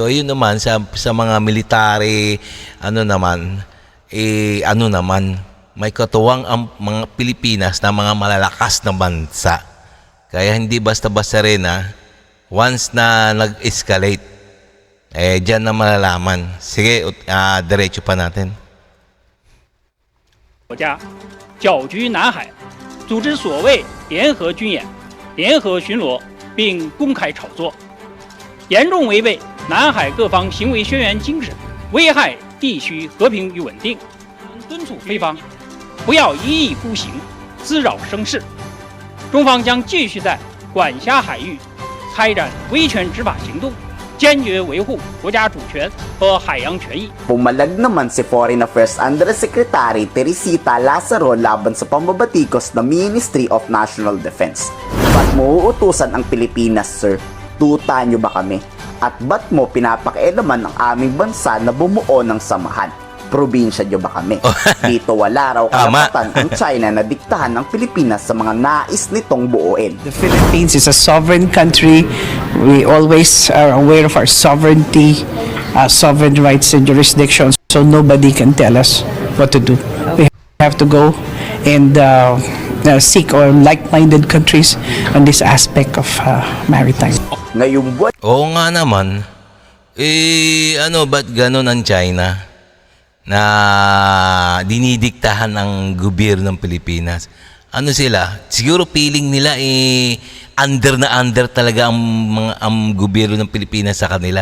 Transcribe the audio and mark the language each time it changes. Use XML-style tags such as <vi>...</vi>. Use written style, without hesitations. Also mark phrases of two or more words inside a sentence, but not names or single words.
<tl>Ayun naman sa mga military may katuwang ang mga Pilipinas na mga malalakas na bansa. Kaya hindi basta-basta rin once na nag-escalate diyan na malalaman. Sige, diretso pa natin.</tl> <zh>国家搅局南海，组织所谓联合军演、联合巡逻，并公开炒作，严重违背南海各方行为宣言精神，危害地区和平与稳定。敦促菲方不要一意孤行，滋扰声势。中方将继续在管辖海域开展维权执法行动，坚决维护国家主权和海洋权益。</zh> <tl>Pumalag naman si</tl> <en>Foreign Affairs Undersecretary</en> <tl>Teresita Lazaro laban sa pambabatikos ng Ministry of National Defense. Ba't mo uutusan ang Pilipinas, sir? Tuta nyo ba kami? At ba't mo pinapakialaman ang aming bansa na bumuo ng samahan? Probinsya nyo ba kami? Dito wala raw karapatan ang China na diktahan ng Pilipinas sa mga nais nitong buuin.</tl> <en>The Philippines is a sovereign country. We always are aware of our sovereignty, sovereign rights and jurisdictions. So nobody can tell us what to do. We have to go and seek or like-minded countries on this aspect of maritime.</en> <tl>Ngayong buwan Oo nga naman. Ba't gano'n ang China na dinidiktahan ng gobyerno ng Pilipinas? Ano sila? Siguro feeling nila under talaga ang gobyerno ng Pilipinas sa kanila.</tl>